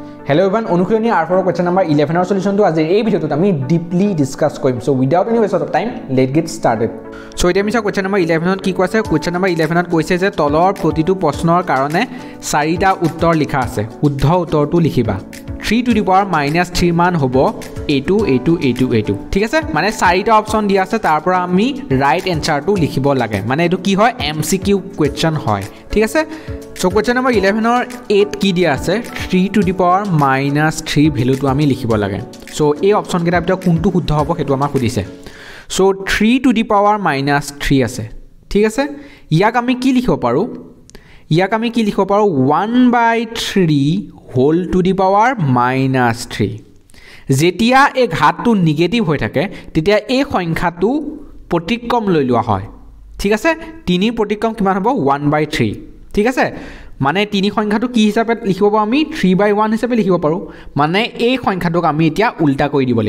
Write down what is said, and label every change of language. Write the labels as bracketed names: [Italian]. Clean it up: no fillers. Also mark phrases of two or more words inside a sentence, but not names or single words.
[English] Hello everyone, অনুশীলনী R4 question number 11 or solution to [Assamese] আজি এই ভিডিওত আমি [English] deeply discuss কৰিম so without any waste of time let's get started so [Assamese] এতিয়া আমি [English] question number [Assamese] 11 ত কি কৈছে [English] question number [Assamese] 11 ত কৈছে যে তলৰ প্ৰতিটো প্ৰশ্নৰ কাৰণে চাৰিটা উত্তৰ লিখা আছে শুদ্ধ উত্তৰটো লিখিবা 3 to [English] the power [Assamese] -3 মান হ'ব a2 ঠিক আছে মানে চাৰিটা অপচন দিয়া আছে তাৰ পৰা আমি [English] right answer [Assamese] লিখিব লাগে মানে এটো কি হয় [English] MCQ question [Assamese] হয় ঠিক আছে [English] So question number [Assamese] 11 or 8 কি দিয়া আছে 3 [English] to the power [Assamese] -3 ভ্যালুটো আমি লিখিব লাগে সো এই অপচন কেটা ভিতৰত কোনটো শুদ্ধ হ'ব হেতু আমাক সুধিছে সো 3 [English] to the power [Assamese] -3 আছে ঠিক আছে ইয়াক আমি কি লিখিব পাৰো 1/3 [English] whole to the power [Assamese] -3 যেতিয়া এই ঘাতটো নেগেটিভ হৈ থাকে তেতিয়া এই সংখ্যাটো প্ৰতিক্ৰম লৈ লোৱা হয় ঠিক আছে 3 প্ৰতিক্ৰম কিমান হ'ব 1/3 ঠিক আছে মানে 3 সংখ্যাটো কি হিচাপে লিখিব পাৰো আমি 3/1 হিচাপে লিখিব পাৰো মানে এই সংখ্যাটোক আমি এতিয়া উল্টা কৰি দিব